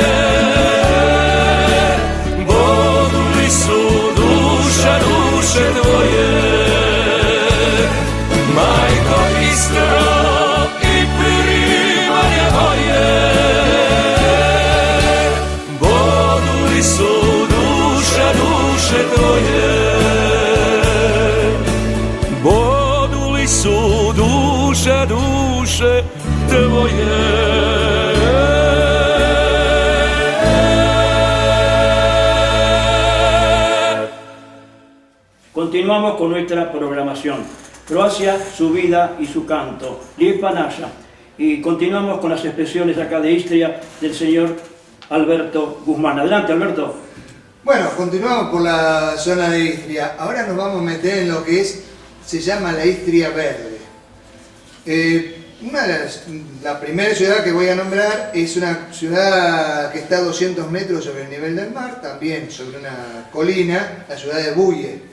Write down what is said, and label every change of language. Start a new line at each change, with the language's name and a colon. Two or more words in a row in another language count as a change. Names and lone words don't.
Croatian: boduli su duša duše tvoje, majko Istro i primalje moje, boduli su duša duše tvoje, boduli su duša duše tvoje.
Spanish: Continuamos con nuestra programación. Croacia, su vida y su canto.
Croatian: Lijepa naša.
Spanish: Y continuamos con las expresiones acá de Istria del señor Alberto Guzmán. Adelante, Alberto. Bueno, continuamos por la zona de Istria. Ahora nos vamos a meter en lo que se llama la Istria Verde. La primera ciudad que voy a nombrar es una ciudad que está a 200 metros sobre el nivel del mar, también sobre una colina, la ciudad de Buye.